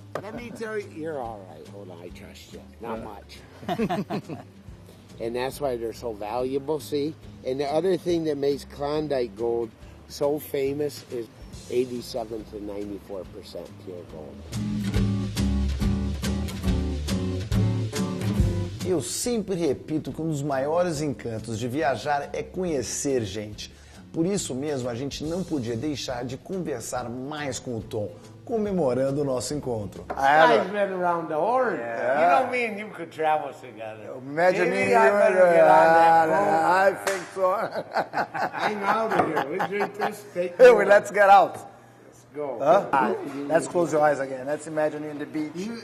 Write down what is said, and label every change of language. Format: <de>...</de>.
<en>Let me tell you, you're all right. Hold on, I trust you. Not much. And that's why they're so valuable, see? And the other thing that makes Klondike gold so famous is 87 to 94% pure gold.</en> <pt>Eu sempre repito que um dos maiores encantos de viajar é conhecer gente. Por isso mesmo, a gente não podia deixar de conversar mais com o Tom, comemorando o nosso encontro.</pt> <en>I've been around the horn. You know, me and you could travel together. Imagine Maybe me. I better get on that boat. I think so. Hang out of here. We drink this, take Hey, more. let's get out. Go. Let's close your eyes again. Let's imagine you in the beach.</en>